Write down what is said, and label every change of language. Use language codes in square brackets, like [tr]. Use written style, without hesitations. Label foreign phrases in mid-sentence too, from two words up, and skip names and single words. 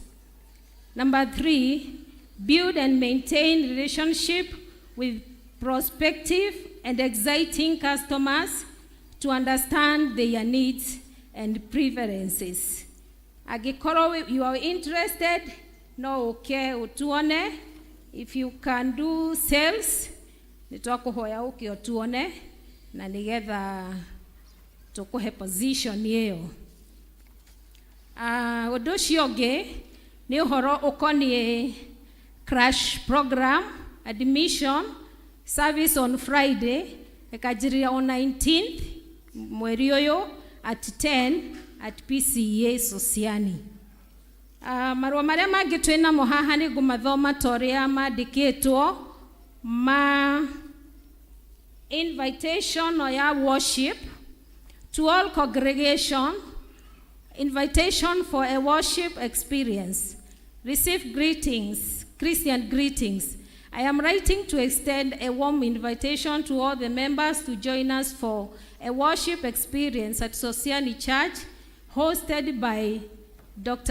[en] Number 3, build and maintain relationship with prospective and exciting customers to understand their needs and preferences. Agikoro, you are interested, no, okay, utuone. If you can do sales, [ki] nitwakuhoya uke utuone, na nigetha tukuhe position yeo. Undu ucio ungi ni uhoro ukonie [en] crash program, admission, service on Friday, [ki] ekajiria [en] on 19th, [ki] mweri uyu [en] at 10 at [ki] P.C.E.A. Sosiani. Marua maria mangi twina mo haha ni gumathoma toria mandikitwo ma [en] invitation or [ki] ya [en] worship to all congregation, invitation for a worship experience. Receive greetings, Christian greetings. I am writing to extend a warm invitation to all the members to join us for a worship experience at Sosiani Church, hosted by Dr.